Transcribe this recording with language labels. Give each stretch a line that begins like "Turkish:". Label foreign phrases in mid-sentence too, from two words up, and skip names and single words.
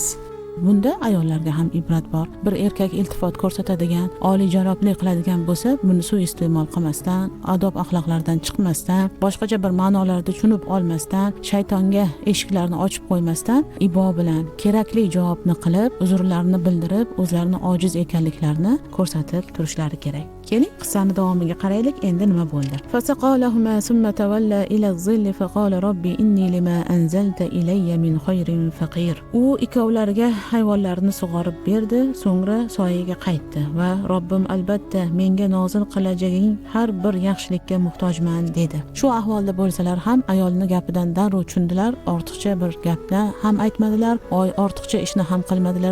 Uzbek: Bunda ayollarga ham ibrat bor. Bir erkak iltifot ko'rsatadigan, oliyjanoblik qiladigan bo'lsa, buni suiiste'mol qilmasdan, adob axloqlardan chiqmasdan, boshqacha bir ma'nolarda tushunib olmasdan, shaytonga eshiklarni ochib qo'ymasdan, ibo bilan kerakli javobni qilib, uzrlarini bildirib, o'zlarini ojiz ekanliklarini ko'rsatib turishlari kerak. Keling, qissani davomiga qaraylik. Endi nima bo'ldi?
Arabic: فسقى لهما ثم تولى إلى الظل فقال رب إني لما أنزلت إلي من خير فقير.
Uzbek: U ikkovlariga hayvonlarni sug'orib berdi, so'ngra soyaga qaytdi va Robbim albatta menga nozil qilajaging har bir yaxshilikka muhtojman dedi. Shu ahvolda bo'lsalar ham ayolni gapidan darrov tushundilar, ortiqcha bir gapni ham aytmadilar, ortiqcha ishni ham qilmadilar.